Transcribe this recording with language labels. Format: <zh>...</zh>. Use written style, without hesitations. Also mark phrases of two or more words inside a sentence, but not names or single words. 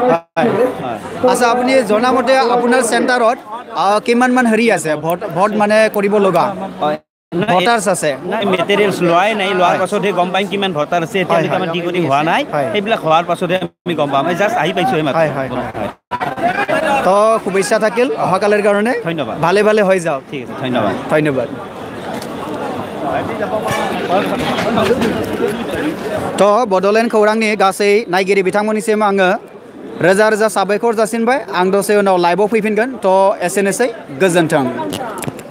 <as>আচ্ছা আপুনি জনামতে আপোনাৰ চেণ্টাৰত কিমান মান হেৰি আছে ভোট মানে কৰিব লগা ভোটাৰ্ছ আছে মেটেৰিয়েলছ লোৱাই নাই লোৱাৰ পাছতহে গম পাম কিমান ভোটাৰ আছে এতিয়ালৈকে আমাৰ ডিকোডিং হোৱা নাই সেইবিলাক হোৱাৰ পাছতহে আমি গম পাম জাষ্ট আহি পাইছোঁ তো শুভেচ্ছা থাকিল অহাকালিৰ কাৰণে ধন্যবাদ ভালে হৈ যাওক ঠিক আছে ধন্যবাদ</as> <brx>तो बड'लेण्ड खौरांनि गासै नायगिरि बिथांमोननिसिम आङो रोजा साबायखर जासिनबाय आं दसे उनाव लाइभआव फैफिनगोन तो एसेनोसै गोजोन्थों</brx>